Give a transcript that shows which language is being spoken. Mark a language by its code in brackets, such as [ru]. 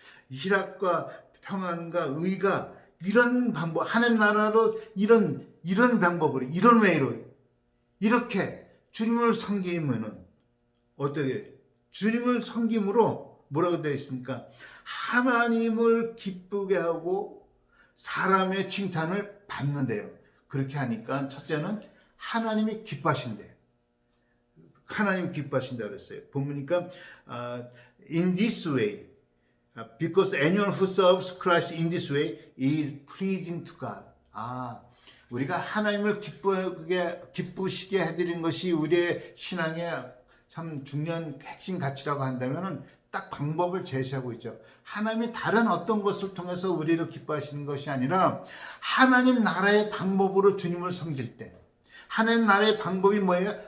[ko] 희락과 평안과 의가 이런 방법, 하나님 나라로 이런 방법으로, 이런 웨이로 이렇게 주님을 섬기면은 어떻게, 주님을 섬김으로 뭐라고 되어 있습니까? 하나님을 기쁘게 하고 사람의 칭찬을 받는데요. 그렇게 하니까 첫째는 하나님이 기뻐하신대요. 하나님 기뻐하신다 그랬어요. 보니까 [en] in this way, because anyone who serves Christ in this way is pleasing to God. [ko] 우리가 하나님을 기쁘시게 해드리는 것이 우리의 신앙의 참 중요한 핵심 가치라고 한다면은 딱 방법을 제시하고 있죠. 하나님이 다른 어떤 것을 통해서 우리를 기뻐하시는 것이 아니라 하나님 나라의 방법으로 주님을 섬길 때, 하나님 나라의 방법이 뭐예요?